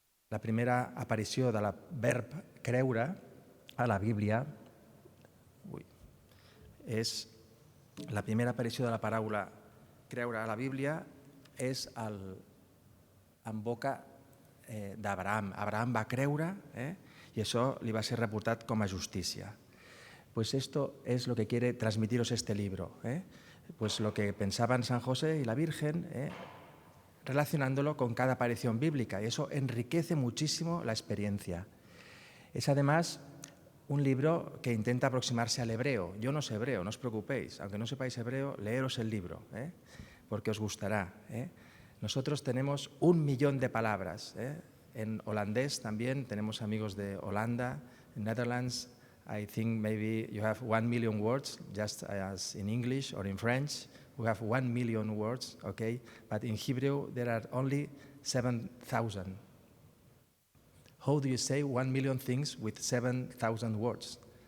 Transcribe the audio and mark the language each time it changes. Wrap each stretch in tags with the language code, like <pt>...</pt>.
<ca>La primera aparició del verb creure a la Bíblia és la primera aparició de la paraula creure a la Bíblia és en boca d'Abraham. Abraham va creure i això li va ser reportat com a justícia.</ca> <es>Pues esto es lo que quiere transmitiros este libro. Pues lo que pensaban San José y la Virgen, relacionándolo con cada aparición bíblica, y eso enriquece muchísimo la experiencia. Es además un libro que intenta aproximarse al hebreo. Yo no sé hebreo, no os preocupéis, aunque no sepáis hebreo, leeros el libro, porque os gustará. Nosotros tenemos 1 millón de palabras. En holandés también tenemos amigos de Holanda, en Netherlands.</es> <en>I think maybe you have 1 million words, just as in English or in French. We have 1 million words, okay? But in Hebrew there are only 7,000. How do you say 1 million things with 7,000 words?</en>